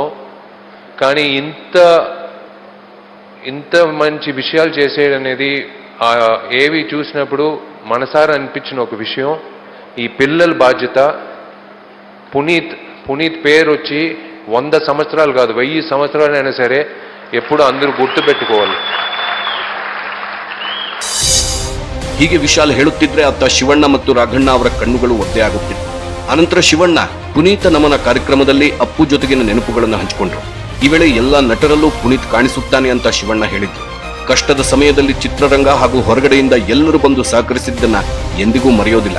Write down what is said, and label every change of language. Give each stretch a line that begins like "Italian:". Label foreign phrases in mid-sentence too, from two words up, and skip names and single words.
Telugu: కానీ ఇంత మంచి విషయాలు చేసేయడనేది ఏవి చూసినప్పుడు మనసారా అనిపించిన ఒక విషయం. ఈ పిల్లల బాధ్యత. పునీత్ పేరు వచ్చి 100 సంవత్సరాలు కాదు, 1000 సంవత్సరాలైనా సరే ఎప్పుడు అందరూ గుర్తు పెట్టుకోవాలి.
Kannada: ಹೀಗೆ ವಿಶಾಲ್ ಹೇಳುತ್ತಿದ್ರೆ ಅತ್ತ ಶಿವಣ್ಣ ಮತ್ತು ರಾಘಣ್ಣ ಅವರ ಕಣ್ಣುಗಳು ಒದ್ದೆ ಆಗುತ್ತಿತ್ತು. ಅನಂತರ ಶಿವಣ್ಣ ಪುನೀತ ನಮನ ಕಾರ್ಯಕ್ರಮದಲ್ಲಿ ಅಪ್ಪು ಜೊತೆಗಿನ ನೆನಪುಗಳನ್ನು ಹಂಚಿಕೊಂಡ್ರು. ಈ ವೇಳೆ ಎಲ್ಲಾ ನಟರಲ್ಲೂ ಪುನೀತ್ ಕಾಣಿಸುತ್ತಾನೆ ಅಂತ ಶಿವಣ್ಣ ಹೇಳಿದ್ರು. ಕಷ್ಟದ ಸಮಯದಲ್ಲಿ ಚಿತ್ರರಂಗ ಹಾಗೂ ಹೊರಗಡೆಯಿಂದ ಎಲ್ಲರೂ ಬಂದು ಸಹಕರಿಸಿದ್ದನ್ನ ಎಂದಿಗೂ ಮರೆಯೋದಿಲ್ಲ.